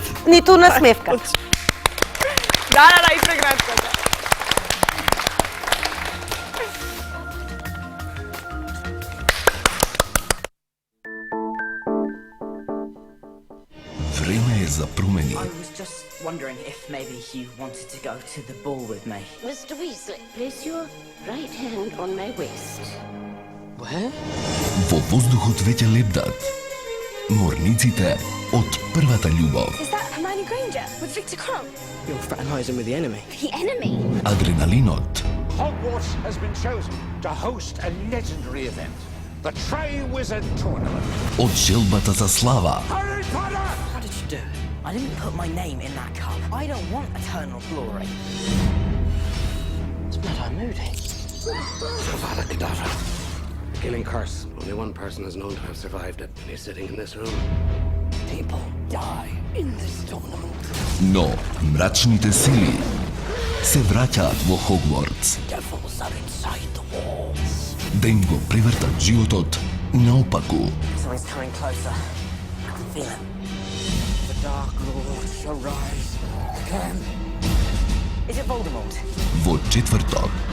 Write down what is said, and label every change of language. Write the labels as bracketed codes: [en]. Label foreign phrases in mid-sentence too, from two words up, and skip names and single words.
[mk] Ниту насмевка. Да, и преградката. Време е за промени. [en] Wondering if maybe you wanted to go to the ball with me. Mr. Weasley, place your right hand on my waist. Where? [mk] Во воздухот веќе лебдат морниците од првата љубов. [en] Is that Hermione Granger with Victor Crumb? You're fraternizing with the enemy. The enemy? [mk] Adrenalinot. [en] Hogwarts has been chosen to host a legendary event, the Triwizard Tournament. [mk] Од желбата за слава. [en] Harry Potter! How did you do it? I didn't put my name in that cup. I don't want eternal glory. It's blood Moody. Avada Kedavra. The killing curse. Only one person is known to have survived it, and he's sitting in this room. People die in this tournament. [mk] Но мрачните сили се враќаат во Хогвартс. [en] Devils are inside the walls. [mk] Да им го превртат животот наопаку. [en] Something's coming closer. I can feel it. The Dark Lord shall rise again. Is it Voldemort? [mk] Во четврток.